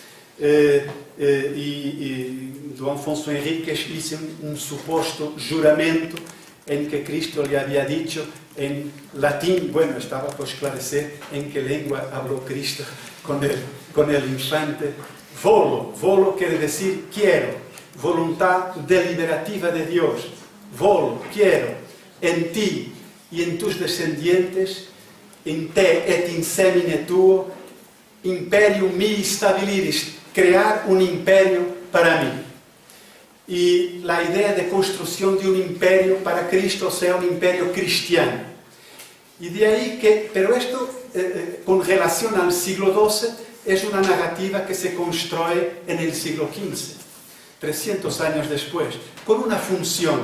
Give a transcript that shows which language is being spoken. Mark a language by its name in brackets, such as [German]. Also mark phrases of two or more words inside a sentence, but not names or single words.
[Spanish] Don Afonso Henriques hizo un supuesto juramento en que Cristo le había dicho en latín, bueno, estaba por esclarecer en qué lengua habló Cristo con el infante. Volo quiere decir quiero, voluntad deliberativa de Dios. Volo, quiero, en ti y en tus descendientes, [Latin] in te et in semine tuo, imperium mi stabiliris, [Spanish] crear un imperio para mí. Y la idea de construcción de un imperio para Cristo sea un imperio cristiano. Y de ahí que, pero esto con relación al siglo XII es una narrativa que se construye en el siglo XV, 300 años después, con una función.